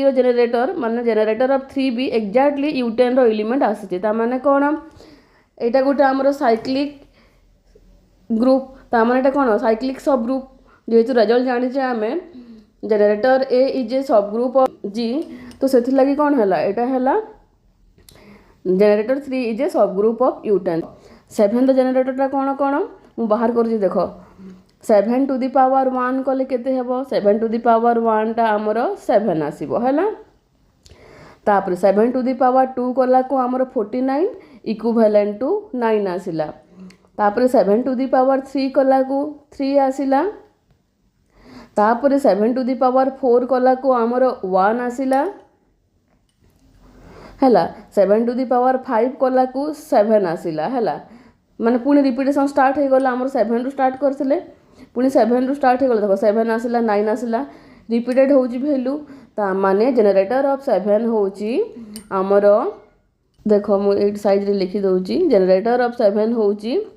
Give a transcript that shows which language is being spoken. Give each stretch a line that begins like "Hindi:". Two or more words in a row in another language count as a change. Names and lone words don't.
Odia: ର ଜେନେରେଟର ମାନେ
English: generator of 3
Odia: ଭି ଏକ୍ଜାକ୍ଟଲି U10 ର ଏଲିମେଣ୍ଟ ଆସି ତା ମାନେ କୋଉ ଏଟା ଗୋଟେ ହମର
English: cyclic group
Odia: ତା ମାନେ ଏଟା କୋଉ
English: cyclic subgroup
Odia: ଯେତୁ ରିଜଲ୍ଟ ଜାଣି ଯେ ଆମେ
English: generator a is a subgroup of G
Odia: ତ ସେଥି ଲାଗି କୋଉ ହେଲା ଏଟା ହେଲା
English: generator 3 is a subgroup of U10.
Odia: 7 ଜେନେରେଟର ଟା କୋଉ କୋଉ ମୁଁ ବାହାର କର ଦେଖ
English: 7 to the power 1
Odia: କଲେ କେତେ ହେବ
English: 7 to the power 1
Odia: ଟା ହମର 7 ଆସିବ ହେଲା ତାପର
English: 7 to the power 2
Odia: କଲା କୁ ହମର 49
English: equivalent to 9
Odia: ଆସିଲା ତାପର
English: 7 to the power 3
Odia: କଲା କୁ 3 ଆସିଲା ତାପର
English: 7 to the power 4
Odia: କଲା କୁ ହମର 1 ଆସିଲା हैला
English: 7 to the power 5
Odia: କଲା କୁ 7 ଆସିଲା ହେଲା ମାନେ ପୁଣି ରିପିଟେସନ ଷ୍ଟାର୍ଟ ହୋ ଗଲା ହମର 7 ରୁ ଷ୍ଟାର୍ଟ କରିଥିଲେ ପୁଣି 7 ରୁ ଷ୍ଟାର୍ଟ ହୋ ଗଲା ଦେଖ 7 ଆସିଲା 9 ଆସିଲା ରିପିଟେଡ ହେଉଛି ଭାଲ୍ୟୁ ତା ମାନେ
English: generator of 7
Odia: ହେଉଛି ହମର ଦେଖ ମୁଁ ଏଟ ସାଇଡ ରେ ଲେଖି ଦେଉଛି
English: generator of 7
Odia: होउची